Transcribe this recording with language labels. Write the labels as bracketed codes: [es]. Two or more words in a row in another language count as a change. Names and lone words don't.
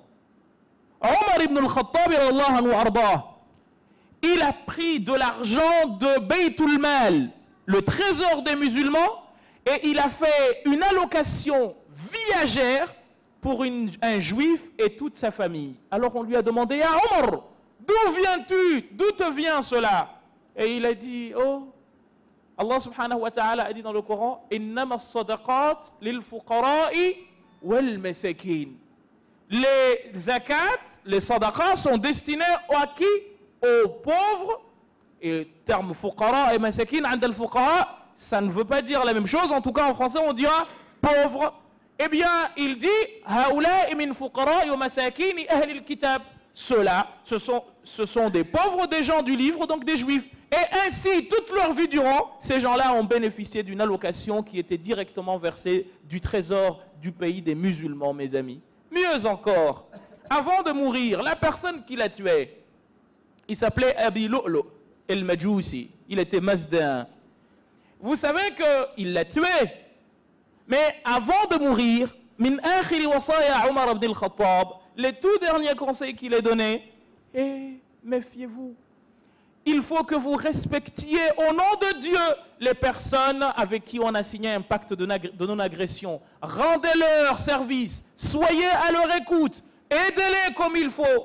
[fr] Omar ibn al-Khattab, il a pris de l'argent de Baytul Mal, le trésor des musulmans, et il a fait une allocation viagère pour un juif et toute sa famille. Alors on lui a demandé, ah Omar, d'où viens-tu? D'où te vient cela? Et il a dit, oh, [ar] الله سبحانه وتعالى [fr] a dit dans le Coran, [ar] إنما الصدقات للفقراء والمساكين. [fr] Les zakats, les sadaqas sont destinés à qui? Aux pauvres. Et le terme fuqara et masakin, [ar] عند الفقراء, [fr] ça ne veut pas dire la même chose. En tout cas, en français, on dira pauvre. Eh bien, il dit [ar] هؤلاء من فقراء ومساكين أهل الكتاب. [fr] Ceux-là, ce sont des pauvres, des gens du livre, donc des juifs. Et ainsi, toute leur vie durant, ces gens-là ont bénéficié d'une allocation qui était directement versée du trésor du pays des musulmans, mes amis. Mieux encore, avant de mourir, la personne qui l'a tué, il s'appelait Abi Lu'lu el-Majousi. Il était mazdin. Vous savez qu'il l'a tué. Mais avant de mourir, [ar] من آخر وصايا عمر بن الخطاب, [fr] les tout derniers conseils qu'il a donnés, méfiez-vous. Il faut que vous respectiez au nom de Dieu les personnes avec qui on a signé un pacte de non-agression. Rendez-leur service, soyez à leur écoute, aidez-les comme il faut.